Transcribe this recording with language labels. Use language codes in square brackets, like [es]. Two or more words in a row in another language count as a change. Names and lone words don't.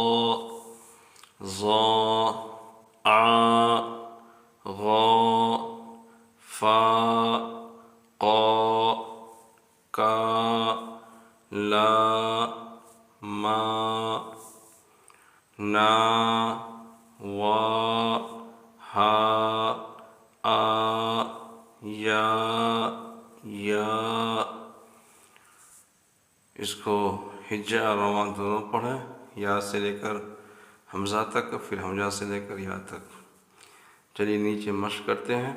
[ar] ظا، عا، غا، فا، قا، كا، لا، ما، نا، وا، ها، ءا, يا. [ur] اس کو ہجّا اور رواں دونوں پڑھیں، یا سے لے کر ہمزہ تک، پھر ہمزہ سے لے کر یا تک. چلیے نیچے مشق کرتے ہیں.